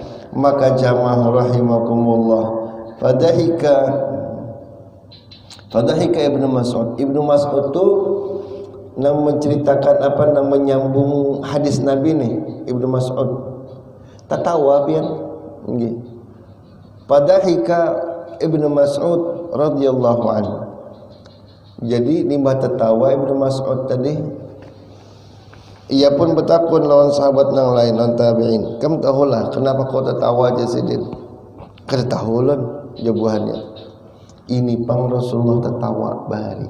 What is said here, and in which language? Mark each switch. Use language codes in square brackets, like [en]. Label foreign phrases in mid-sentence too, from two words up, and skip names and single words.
[bjn] Maka jamaah rahimakumullah, fadhika Ibnu Mas'ud. Ibnu Mas'ud tu nang menceritakan apa, nang menyambung hadis Nabi nih. Ibnu Mas'ud tertawa pian nggih. Fadhika Ibnu Mas'ud [ar] رضي الله عنه. [bjn] Jadi nimbah tertawa Ibnu Mas'ud tadi, ia pun bertakun lawan sahabat yang lain, lawan tabi'in, kamu tahulah kenapa kau tertawa Yazidin? Kada tahulan jawabannya. Ini pang Rasulullah tertawa bahari.